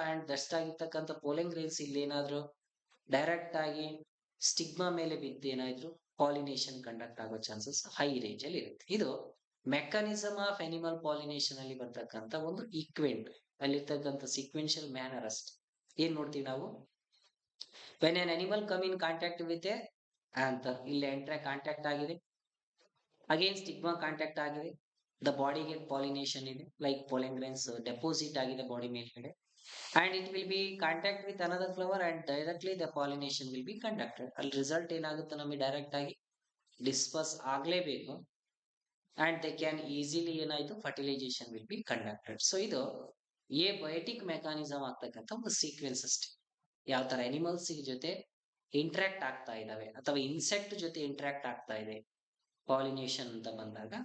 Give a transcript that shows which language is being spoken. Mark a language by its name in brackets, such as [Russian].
[Kannada] And dust ಆಗಿರ್ತಕ್ಕಂಥ ಪೋಲೆನ್ grains ಇಲ್ಲಿ ಏನಾದ್ರು ಡೈರೆಕ್ಟ್ ಆಗಿ ಸ್ಟಿಗ್ಮಾ ಮೇಲೆ ಬಿದ್ದು ಏನಾದ್ರು ಪಾಲಿನೇಷನ್ ಕಂಡಕ್ಟ್ ಆಗೋ ಚಾನ್ಸಸ್ ಹೈ ರೇಂಜ್ ಅಲ್ಲಿ ಇರುತ್ತೆ. ಇದು ಮೆಕ್ಯಾನಿಸಮ್ ಆಫ್ ಅನಿಮಲ್ ಪಾಲಿನೇಷನ್ ಅಲ್ಲಿ ಬರ್ತಕ್ಕಂಥ ಒಂದು ಈಕ್ವೆಂಟ್ ಅಲ್ಲಿರ್ತಕ್ಕಂಥ ಸೀಕ್ವೆನ್ಷಿಯಲ್ ಮ್ಯಾನರ್ ಅಷ್ಟೇ. ಏನ್ ನೋಡ್ತೀವಿ ನಾವು, [English] when an animal come in contact with a anther, ಇಲ್ಲಿ contact ಆಗಿದೆ, again stigma contact ಆಗಿದೆ, the body get pollination ಇದೆ, [Kannada] ಲೈಕ್ ಪೋಲೆನ್ ಗ್ರೇನ್ಸ್ ಡೆಪಾಸಿಟ್ ಆಗಿದೆ ಬಾಡಿ ಮೇಲ್ಗಡೆ, [English] and it will be contact with another flower and directly the pollination will be conducted. [Kannada] ಅಲ್ಲಿ result ಏನಾಗುತ್ತೆ ನಮಗೆ direct ಆಗಿ disperse ಆಗ್ಲೇಬೇಕು. [English] and they can easily ಏನಾಯ್ತು fertilization will be conducted. [Kannada] So ಇದು A biotic mechanism ಆಗ್ತಕ್ಕಂಥ ಒಂದು sequence ಅಷ್ಟೇ. ಯಾವ ತರ ಅನಿಮಲ್ಸ್ ಜೊತೆ ಇಂಟ್ರಾಕ್ಟ್ ಆಗ್ತಾ ಇದಾವೆ ಅಥವಾ ಇನ್ಸೆಕ್ಟ್ ಜೊತೆ ಇಂಟ್ರಾಕ್ಟ್ ಆಗ್ತಾ ಇದೆ ಪಾಲಿನೇಷನ್ ಅಂತ ಬಂದಾಗ.